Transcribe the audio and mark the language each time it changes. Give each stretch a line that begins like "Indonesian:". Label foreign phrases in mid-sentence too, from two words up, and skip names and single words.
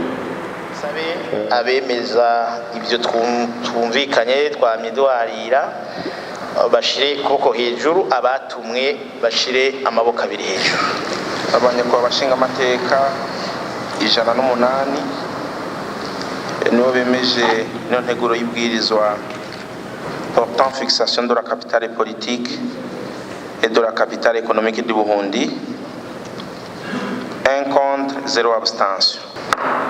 Rundi: Abemeza ibyo twumvikanye twamye duharira bashire koko hejuru abatumwe bashire amaboko abiri hejuru. Abanyakwa bashinga amateka 108 nibo bemeje no nteguro y'ibwirizwa
French: portant fixation de la capitale politique et de la capitale économique du Burundi. 1 contre 0 abstention.